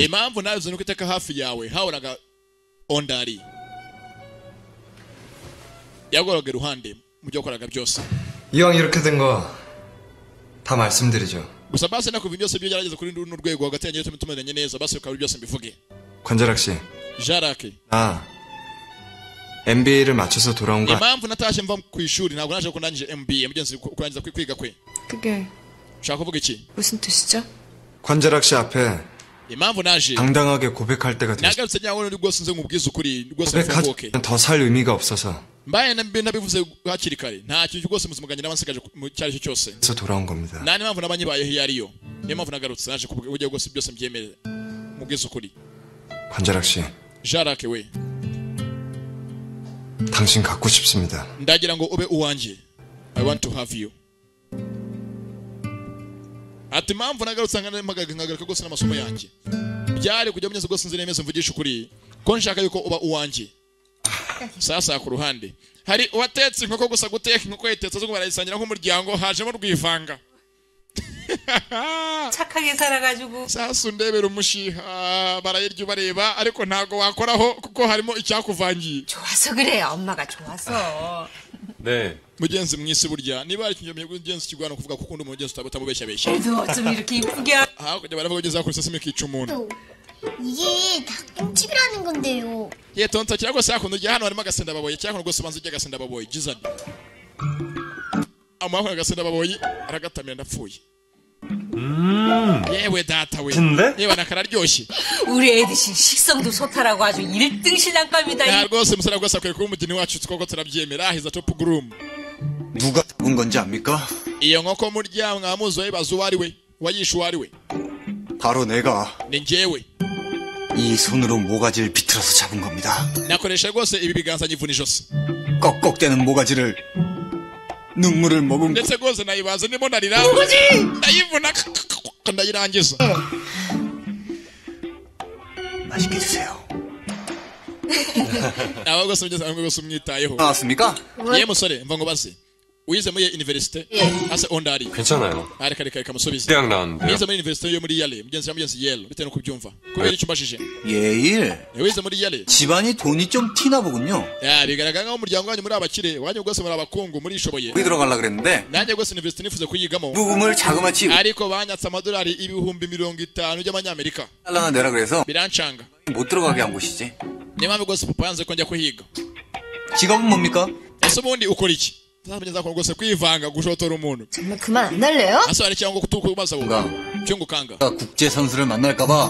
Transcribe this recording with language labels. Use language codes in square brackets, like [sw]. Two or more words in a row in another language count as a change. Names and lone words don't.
[rw] impamvu nawe uzi nuko iteka hafi yawe hahoraga ondari yagoraga iruhande mu byo wakoraga byose [ko] 이왕 이렇게 된 거 다 말씀드리죠. [rw] gusa basi nakuva byose byo gerageza kuri runo rwego hagati yanyu tumenye neza basi ukaba byose mbivuge [ko] 관자락 씨, Jarake 나 MBA를 마쳐서 돌아온 거 [rw] impamvu natashe mva ku ishuri ntabwo naje ko ndangije MBA mugenzi kurangiza kwiga kwe [ko] 그게 [rw] ushaka kuvuga iki [ko] 무슨 뜻이죠? 관자락 씨 앞에 [rw] impamvu naje [ko] 당당하게 고백할 때가 됐어. [rw] nagarutse nyawe rwose nze nkubwiza ukuri rwose mfunguke [ko] 고백하면 더 살 의미가 없어서 [rw] mbaye nabivuze hakiri kare nta kintu rwose muzimuganye n'abansigaje mu cyari cyo cyose [ko] 그래서 돌아온 겁니다. [rw] nani mpamvu nabanyibayeho iyo ariyo niyo mpamvu nagarutse naje kuburyo rwose byose mbyemere mubwiza ukuri [ko] 관자락 씨, [rw] Jarake we [ko] 당신 갖고 싶습니다. [rw] ndagira ngo ube uwanjye [en] I want to have you [rw] ati mpamvu nagarutse nkagaruka rwose n'amasomo yanjye byari kujya munyeze rwose nzi nemeze mvugisha ukuri ko nshaka yuko uba uwanjye sasa ku ruhande hari uwatetse inkoko gusa guteka inkoko yitetse zo barayisangira nk'umuryango hajemo rwivanga [ko] 착하게 살아가지고 [rw] sasa undebera umushiha barayirya ubareba ariko ntago wakoraho kuko harimo icyakuvangiye [ko] 좋아서 그래 엄마가 좋아서 네. [rw] mugenzi mwisi burya niba ari ikinyomye mugenzi kigwana kuvuga kuko undi mugenzi utabesha besha [ko] 그래도 좀 이렇게 이쁘게 [rw] kujya baravuga ugeze kuri sesame kica umuntu [ko] 이게 닭똥집이라는 건데요. [rw] ye tonto cyangwa se hakuno ujya hano harimo agasenda baboye cyangwa rwose banza ujya agasenda baboye jizani amahoro agasenda baboye aragatamira ndapfuye yewe data we yewe nakararyoshye [ko] 우리 애드신 식성도 소탈하고 아주 1등 신랑감이다. [rw] 야 rwose musara rwose akwiye kuba umugeni wacu twoko turabyemera hiza [en] top groom [ko] 누가 잡은 건지 압니까? [rw] iyo nkoko murya mwamuzo wibaza uwo ari we wayishe uwo ari we [ko] 바로 내가 [rw] ni njyewe [ko] 이 손으로 모가지를 비틀어서 잡은 겁니다. [rw] nakoresha rwose ibi biganza nyivuna ijosi [ko] 꺽꺽대는 모가지를 눈물을 머금고 [rw] ndetse rwose nayibaza ndimo narira ndayivuna ndayirangiza [ko] 맛있게 드세요. [rw] nawe rwose ugeze hamwe rwose umwitayeho [ko] 나왔습니까? [rw] ye musore mva ngo baze wize muri universite ase ondari [ko] 괜찮아요. [rw] reka musubize [ko] 대학 나왔는데요. [rw] wize muri universite yo muri Yale mugenzi Yale bitewe no kubyumva kubera icyo mbashije [ko] 예일. [rw] wize muri Yale [ko] 집안이 돈이 좀 튀나 보군요. [rw] ya bigaragara nkaho umuryango wanyu muri abakire wanyu rwose muri abakungu muri ishoboye [ko] 우리 들어가려 그랬는데 [rw] nanjye rwose universite nifuze kuyigamo [ko] 부금을 자그마치 [rw] ariko banyatse amadolari ibihumbi 50 by'amanyamerika [ko] 달러나 내라 그래서 [rw] birancanga [ko] 못 들어가게 한 곳이지. [rw] niyo mpamvu rwose papa yanze ko njya kuhiga [ko] 직업은 뭡니까? [rw] ese ubundi ukora iki nzamenyeza ko rwose kwivanga gushotora umuntu [ko] 정말 그만 안 할래요? [rw] asore cyangwa kutukubaza wowe cyungukanga [ko] 국제 선수를 만날까봐